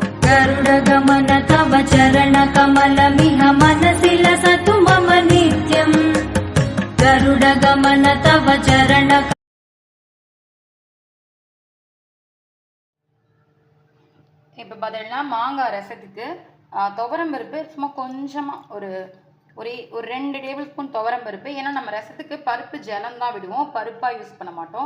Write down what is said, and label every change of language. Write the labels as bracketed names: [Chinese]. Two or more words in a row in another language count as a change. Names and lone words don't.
[Sanskrit] गरुडगमन तव चरणकमलमिह मनसि लसतु मम नित्यम् गरुडगमन तव चरण [Tamil] இப்போ பார்த்தீங்கன்னா மாங்காய் ரசத்துக்கு துவரம் பருப்பு சும்மா கொஞ்சமாக ஒரு 2 [English] table spoon [Tamil] துவரம் பருப்பு. ஏன்னா நம்ம ரசத்துக்கு பருப்பு ஜலம் தான் விடுவோம், பருப்பாக யூஸ் பண்ண மாட்டோம்.